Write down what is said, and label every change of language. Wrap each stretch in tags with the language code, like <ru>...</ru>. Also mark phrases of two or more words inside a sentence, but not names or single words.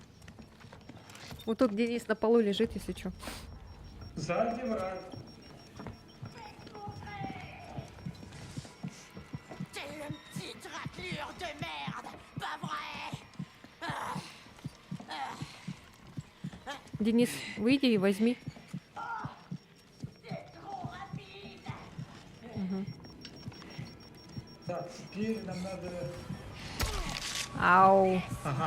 <ru>Вот тут Денис на полу лежит, если что. Сзади враг.</ru> <fr>T'es une petite raclure de merde, pas vrai?</fr> <ru>Денис, выйди и возьми. Мгм. Так, теперь нам надо. Ау, Ага.</ru>